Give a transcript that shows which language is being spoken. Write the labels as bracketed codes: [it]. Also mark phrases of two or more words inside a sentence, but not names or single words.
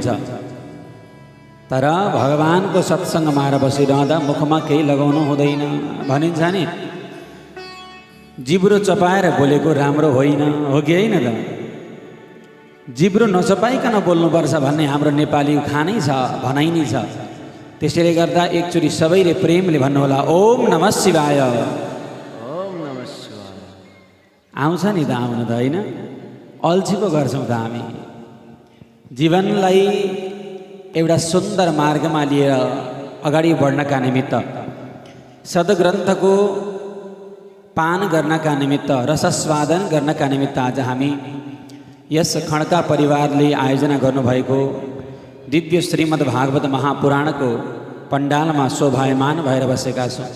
[ne] तर भगवानको सत्सङ्गमा बसिरहँदा मुखमा केही लगाउनु हुँदैन भनिन्छ नि। जिब्रो चपाएर बोलेको राम्रो होइन, हो कि होइन त? जिब्रो नचपाइकन बोल्नुपर्छ भन्ने हाम्रो नेपाली खानै छ, भनाइ नै छ। त्यसैले गर्दा एकचोटि सबैले प्रेमले भन्नुहोला [sa] ओम नमः शिवाय। ओम नमः शिवाय। [ne] आउँछ नि त, आउनु त होइन, अल्छी पो गर्छौँ त हामी। जीवनलाई एउटा सुन्दर मार्गमा लिएर अगाडि बढ्नका निमित्त, सद्ग्रन्थको पान गर्नका निमित्त, रसस्वादन गर्नका निमित्त आज हामी यस खड्का परिवारले आयोजना गर्नुभएको दिव्य श्रीमद् भागवत महापुराणको पण्डालमा शोभायमान भएर बसेका छौँ।